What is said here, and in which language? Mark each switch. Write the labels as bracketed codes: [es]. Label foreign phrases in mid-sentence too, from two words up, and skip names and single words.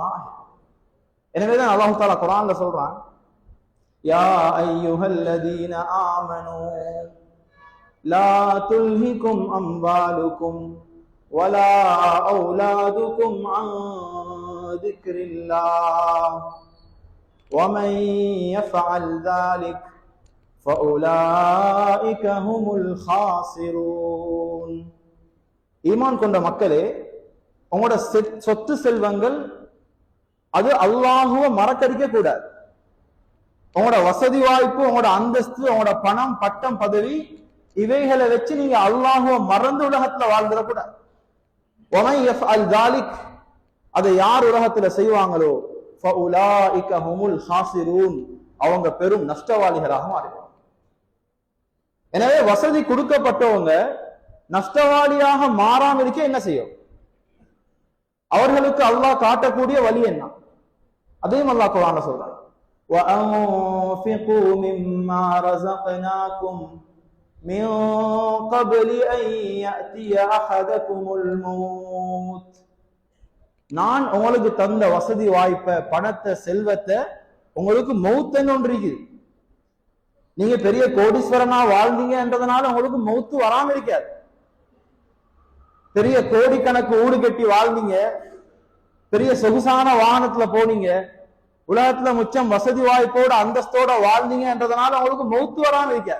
[ta] எனவேதான் அல்லாஹ் தஆலா குர்ஆன்ல சொல்றான், [ar] يا أيها الذين آمنوا لا تلهكم أموالكم ولا أولادكم عن ذكر الله ومن يفعل ذلك فأولئك هم الخاسرون. [ta] ஈமான் கொண்ட மக்களே, உங்களோட சொத்து செல்வங்கள் அது அல்லாஹுவை மறக்கடிக்க கூடாது. உங்களோட வசதி வாய்ப்பு, உங்களோட அந்தஸ்து, உங்களோட பணம், பட்டம், பதவி இவைகளை வச்சு நீங்க அல்லாஹுவை மறந்து உலகத்துல வாழ்ந்துடக்கூடாது. [ar] ومن يفعل ذلك [ta] அதை யார் உலகத்துல செய்வாங்களோ [ar] فأولئك هم الخاسرون [ta] அவங்க பெரும் நஷ்டவாளிகளாக மாறிடுவாங்க. எனவே வசதி கொடுக்கப்பட்டவங்க நஷ்டவாளியாக மாறாம இருக்க என்ன செய்யும்? அவர்களுக்கு அல்லாஹ் காட்டக்கூடிய வழி என்ன? அதையும் அல்லாஹ் குர்ஆன்ல சொல்றான், [ar] وَأَنفِقُوا مِمَّا رَزَقْنَاكُمْ مِنْ قَبْلِ أَنْ يَأْتِيَ أَحَدَكُمُ الْمَوْتُ. [ta] நான் உங்களுக்கு தந்த வசதி வாய்ப்பை, பணத்தை, செல்வத்தை உங்களுக்கு மௌத்துன்னு ஒன்று இருக்குது. நீங்க பெரிய கோடீஸ்வரனா வாழ்ந்தீங்க என்றதுனால உங்களுக்கு மௌத்து வராம இருக்காது. பெரிய கோடிக்கணக்கு ஊடு கட்டி வாழ்ந்தீங்க, பெரிய சொகுசான வாகனத்துல போனீங்க, உலகத்துல முச்சம் வசதி வாய்ப்போட அந்தஸ்தோட வாழ்ந்தீங்க என்றதுனால உங்களுக்கு மௌத்து வராம இருக்காது.